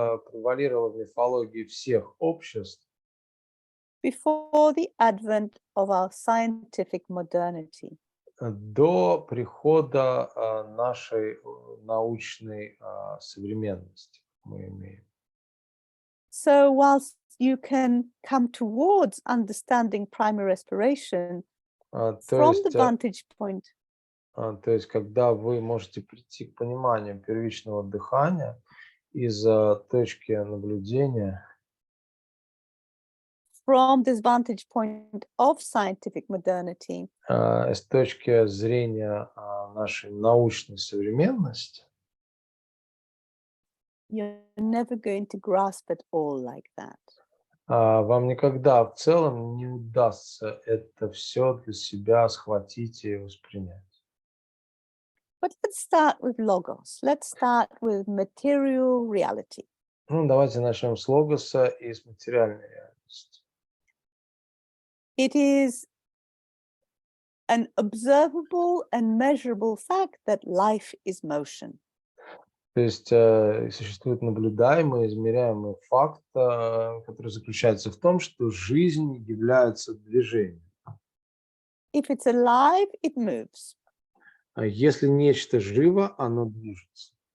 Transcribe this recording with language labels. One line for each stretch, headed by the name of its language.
Russian: превалировала в мифологии всех обществ
English: before the advent of our scientific modernity.
Russian: до прихода нашей научной современности мы имеем.
English: So whilst you can come towards understanding primary respiration from the vantage point
Russian: то есть, когда вы можете прийти к пониманию первичного дыхания из точки наблюдения,
English: from this vantage point of scientific modernity,
Russian: с точки зрения нашей научной современности,
English: you're never going to grasp it all like that.
Russian: вам никогда в целом не удастся это все для себя схватить и воспринять.
English: But let's start with logos. Let's start with material reality.
Russian: Ну, давайте начнем с логоса и с материальной реальности.
English: It is an observable and measurable fact that life is motion.
Russian: То есть существует наблюдаемый, измеряемый факт, который заключается в том, что жизнь является движением.
English: If it's alive, it moves.
Russian: Если нечто живо, оно движется.